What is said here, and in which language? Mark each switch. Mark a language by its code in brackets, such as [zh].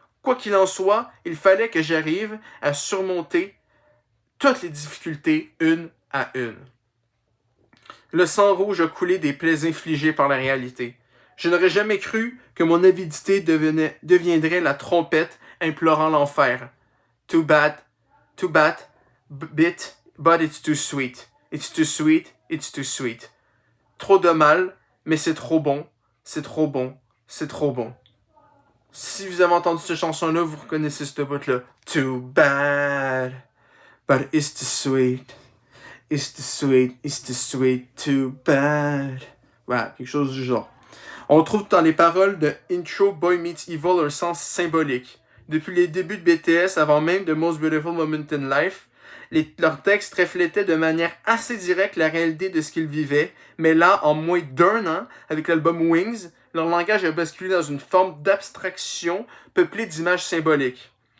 [fr] Quoi qu'il en soit, il fallait que j'arrive à surmonter toutes les difficultés une à une. Le sang rouge a coulé des plaies infligées par la réalité. Je n'aurais jamais cru que mon avidité deviendrait la trompette implorant l'enfer. [en] Too bad, but it's too sweet. It's too sweet, it's too sweet. [fr] Trop de mal, mais c'est trop bon, c'est trop bon, c'est trop bon. Si vous avez entendu cette chanson-là, vous reconnaissez ce bout-là. [en] Too bad, but it's too sweet. It's too sweet, it's too sweet, too bad. [fr] Voilà, quelque chose du genre. On trouve dans les paroles de Intro Boy Meets Evil un sens symbolique. Depuis les débuts de BTS, avant même The Most Beautiful Moment in Life, leurs textes reflétaient de manière assez directe la réalité de ce qu'ils vivaient, mais là, en moins d'1 an, avec l'album Wings, leur langage a basculé dans une forme d'abstraction peuplée d'images symboliques.